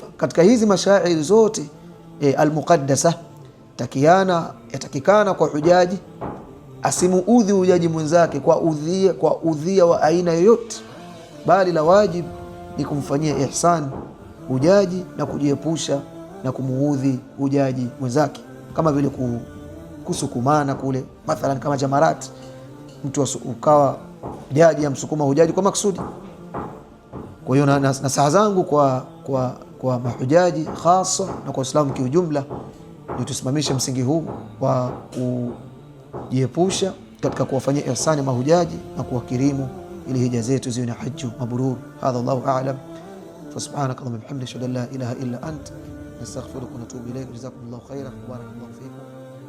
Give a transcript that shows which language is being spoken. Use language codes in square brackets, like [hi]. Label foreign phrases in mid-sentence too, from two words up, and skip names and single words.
[sw] Katika hizi mashairi zote al-muqaddasa yatakikana kwa hujaji asimuudhi hujaji mwenzake kwa udhia wa aina yoyote, bali la wajib ni kumfanyia ihsan hujaji na kujiepusha na kumuudhi hujaji mwenzake, kama vile kusukumana kule mathalan kama Jamarat, mtu ukawa hujaji amsukuma hujaji kwa maksudi. Kwa hiyo nasaha zangu kwa mahujaji hasa na kwa Uislamu kiujumla ni tusimamishe msingi huu wa kujiepusha katika kuwafanyia ihsani mahujaji na kuwakirimu ili hija zetu ziwe na [ar] حج مبرور. هذا الله أعلم. فسبحانك اللهم بحمدك لا إله إلا أنت نستغفرك ونتوب إليك. جزاكم الله خيرا، بارك الله فيكم.